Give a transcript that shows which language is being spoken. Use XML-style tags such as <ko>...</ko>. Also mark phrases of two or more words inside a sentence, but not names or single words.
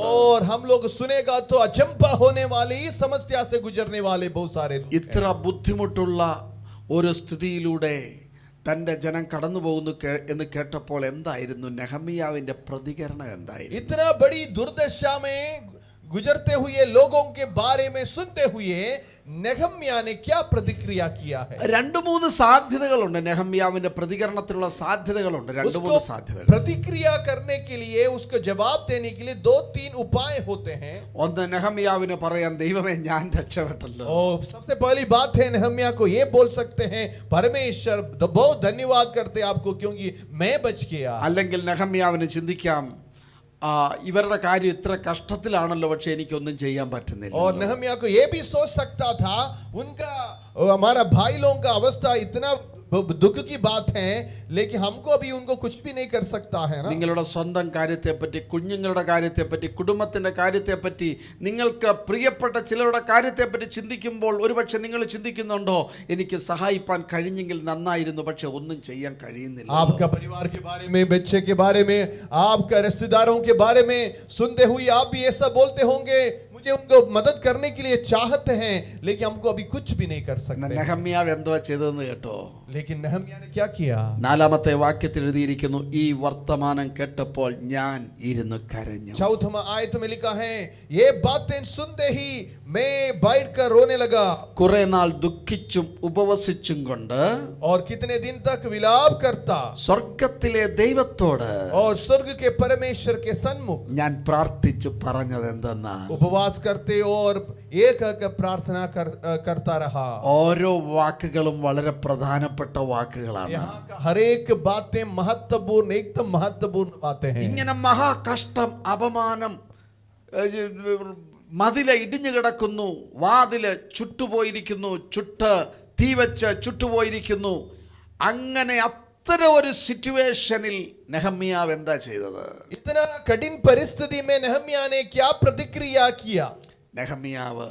<hi>और हम लोग सुनेगा तो अचंभा होने वाली इस समस्या से गुजरने वाले बहुत सारे लोग हैं।</hi> <ml>ഇത്ര ബുദ്ധിമുട്ടുള്ള ഒരു സ്ഥിതിയിലൂടെ തന്റെ ജനം കടന്നു പോകുന്നു എന്ന് കേട്ടപ്പോൾ എന്തായിരുന്നു നെഹമ്യാവിന്റെ പ്രതികരണം? എന്തായിരുന്നു?</ml> <hi>इतना बड़ी दुर्दशा में गुजरते हुए लोगों के बारे में सुनते हुए नेहम्या ने क्या प्रतिक्रिया किया है?</hi> <ml>രണ്ട് മൂന്ന് സാധ്യതകളുണ്ട്. നെഹമ്യാവിന്റെ പ്രതികരണത്തിലുള്ള സാധ്യതകളുണ്ട്. രണ്ട് മൂന്ന് സാധ്യതകൾ.</ml> <hi>प्रतिक्रिया करने के लिए, उसको जवाब देने के लिए 2-3 उपाय होते हैं।</hi> <ml>ഒന്ന്, നെഹമ്യാവിന് പറയാം, ദൈവമേ ഞാൻ രക്ഷപ്പെട്ടല്ലോ.</ml> <hi>सबसे पहली बात है नेहम्या को ये बोल सकते हैं, परमेश्वर बहुत धन्यवाद करते आपको क्योंकि मैं बच गया।</hi> <ml>അല്ലെങ്കിൽ നെഹമ്യാവിന് ചിന്തിക്കാം, ഇവരുടെ കാര്യം ഇത്ര കഷ്ടത്തിലാണല്ലോ, പക്ഷെ എനിക്കൊന്നും ചെയ്യാൻ പറ്റുന്നില്ല.</ml> <hi>और नेहम्या को ये भी सोच सकता था उनका हमारा भाई लोगों का अवस्था इतना दुख की बात है, लेकिन हमको अभी उनको कुछ भी नहीं कर सकता है ना।</hi> <ml>നിങ്ങളുടെ സ്വന്തം കാര്യത്തെപ്പറ്റി, കുഞ്ഞുങ്ങളുടെ കാര്യത്തെപ്പറ്റി, കുടുംബത്തിന്റെ കാര്യത്തെപ്പറ്റി, നിങ്ങൾക്ക് പ്രിയപ്പെട്ട ചിലരുടെ കാര്യത്തെപ്പറ്റി ചിന്തിക്കുമ്പോൾ ഒരുപക്ഷെ നിങ്ങൾ ചിന്തിക്കുന്നുണ്ടോ, എനിക്ക് സഹായിപ്പാൻ കഴിഞ്ഞെങ്കിൽ നന്നായിരുന്നു, പക്ഷെ ഒന്നും ചെയ്യാൻ കഴിയുന്നില്ല.</ml> <hi>आपका परिवार के बारे में, बच्चे के बारे में, आपका रिश्तेदारों के बारे में सुनते हुए आप भी ऐसा बोलते होंगे, मुझे उनको मदद करने के लिए चाहते हैं लेकिन हमको अभी कुछ भी नहीं कर सकते।</hi> <ml>നെഹമ്യാവ് എന്തുവാ ചെയ്തതെന്ന് കേട്ടോ?</ml> <hi>लेकिन नेहम्या ने क्या किया?</hi> <ml>4-ാമത്തെ വാക്യത്തിൽ എഴുതിയിരിക്കുന്നു, ഈ വർത്തമാനം കേട്ടപ്പോൾ ഞാൻ ഇരുന്ന് കരഞ്ഞു.</ml> <hi>4वां आयत में लिखा है, ये बातें सुनते ही मैं बैठकर रोने लगा।</hi> <ml>കുറെ നാൾ ദുഃഖിച്ചും ഉപവസിച്ചും കൊണ്ട്</ml> <hi>और कितने दिन तक विलाप करता,</hi> <ml>സ്വർഗത്തിലെ ദൈവത്തോട്</ml> <hi>और स्वर्ग के परमेश्वर के सन्मुख</hi> <ml>ഞാൻ പ്രാർത്ഥിച്ചു പറഞ്ഞത് എന്തെന്നാൽ,</ml> <hi>उपवास करते और एक प्रार्थना करता रहा।</hi> <ml>ഓരോ വാക്കുകളും വളരെ പ്രധാനപ്പെട്ട വാക്കുകളാണ്.</ml> <hi>यहाँ का हर एक बातें महत्वपूर्ण, एकदम महत्वपूर्ण बातें हैं।</hi> <ml>ഇങ്ങനെ മഹാകഷ്ടം, അപമാനം, മതില് ഇടിഞ്ഞു കിടക്കുന്നു, വാതില് ചുട്ടുപോയിരിക്കുന്നു, തീ വെച്ച് ചുട്ടുപോയിരിക്കുന്നു. അങ്ങനെ അത്തരം ഒരു സിറ്റുവേഷനിൽ നെഹമ്യാവ് എന്താ ചെയ്തത്?</ml> <hi>इतना कठिन परिस्थिति में नेहम्या ने क्या प्रतिक्रिया किया?</hi>